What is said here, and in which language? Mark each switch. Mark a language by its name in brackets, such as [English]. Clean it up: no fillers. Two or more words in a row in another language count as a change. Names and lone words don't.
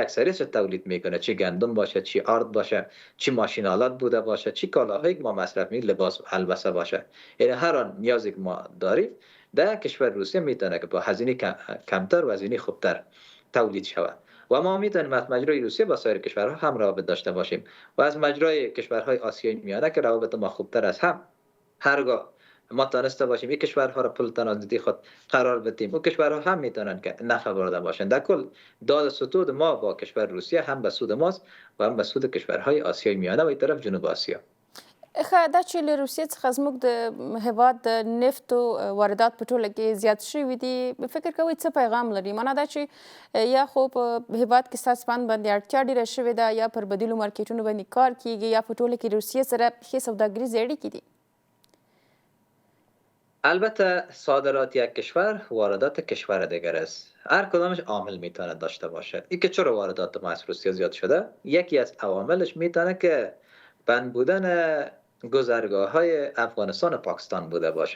[Persian] اکثریتش تولید میکنه، چی گندم باشه، چی آرد باشه، چی ماشینالات بوده باشه، چی کالاهایی که ما مصرف میکنیم، لباس البسه باشه، یعنی هر آن نیازی که ما داریم در کشور روسیه میتونه که با هزینه کمتر و هزینه خوبتر تولید شود و ما میتونیم از مجرای روسیه با سایر کشورها هم روابط داشته باشیم و از مجرای کشورهای آسیایی میانه که روابط ما خوبتر از هم هرگاه ما تانسته باشیم این کشورها را پل ترانزیتی خود قرار بدیم، اون کشورها هم میتونن که نفع برده باشن. در کل داد ستود ما با کشور روسیه هم به سود ماست و هم به سود کشورهای آسیای میانه و این طرف جنوب آسیا. [Pashto] دا چې له روسیې څخه زموږ د هیواد د نفتو واردات په ټوله کې زیات شوي دي، فکر کوئ څه پیغام لري؟ معنا دا چې یا خو په هیواد کې ستاسو په اند باندې اړتیا ډېره شوې ده یا پر بدیلو مارکیټونو باندې کار کیږي یا په ټوله کې روسیې سره ښې سوداګریزې اړیکې دي؟ [Persian] البته صادرات یک کشور واردات کشور دیگر است. هر کدامش عامل میتونه داشته باشه. این که چرا واردات ما از روسیه زیاد شده، یکی از عواملش میتونه که بند بودن گذرگاه های افغانستان و پاکستان بوده باشه.